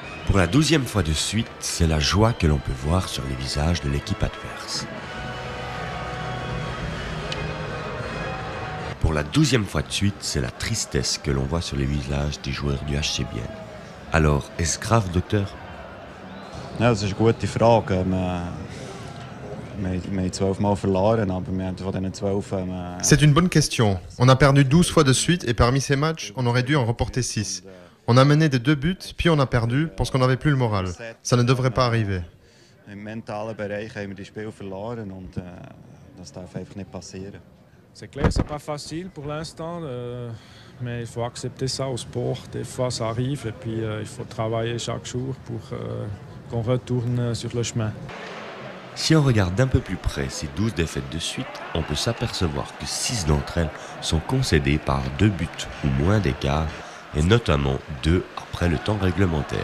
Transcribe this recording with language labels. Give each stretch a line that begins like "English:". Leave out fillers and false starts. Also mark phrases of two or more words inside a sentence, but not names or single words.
French: Pour la 12e fois de suite, c'est la joie que l'on peut voir sur les visages de l'équipe adverse. Pour la 12e fois de suite, c'est la tristesse que l'on voit sur les visages des joueurs du HC Bienne. Alors, est-ce grave, docteur?
German: Ja, das ist eine gute Frage. Wir haben 12 Mal verloren, aber wir haben von diesen 12...
French: C'est une bonne question. On a perdu 12 fois de suite et parmi ces matchs, on aurait dû en reporter 6. On a mené des 2 buts, puis on a perdu parce qu'on n'avait plus le moral. Ça ne devrait pas arriver.
German: Im mentalen Bereich haben wir die Spiele verloren und das darf einfach nicht passieren.
French: C'est clair, c'est pas facile pour l'instant, mais il faut accepter ça au sport. Des fois, ça arrive et puis il faut travailler chaque jour pour qu'on retourne sur le chemin. Si on regarde d'un peu plus près ces 12 défaites de suite, on peut s'apercevoir que 6 d'entre elles sont concédées par 2 buts ou moins d'écart, et notamment 2 après le temps réglementaire.